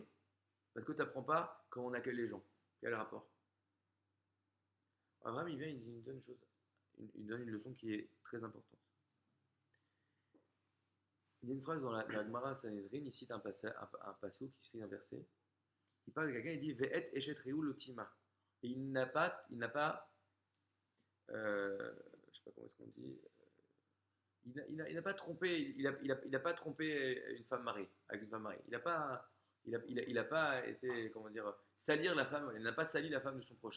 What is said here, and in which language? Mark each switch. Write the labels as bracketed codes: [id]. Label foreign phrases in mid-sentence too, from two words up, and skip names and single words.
[fr] Parce que tu n'apprends pas comment on accueille les gens. Quel rapport? Abraham, il vient, il donne une chose, il donne une leçon qui est très importante. Il y a une phrase dans la Gemara Sanhedrin, il cite un passage qui cite un verset. Il parle de quelqu'un, il dit [he] ואת אשת רעהו לא טמא. [fr] Et il n'a pas, je ne sais pas comment est-ce qu'on dit, il n'a pas trompé, il a pas trompé une femme mariée, avec une femme mariée. Il n'a pas été, comment dire, salir la femme, il n'a pas sali la femme de son prochain.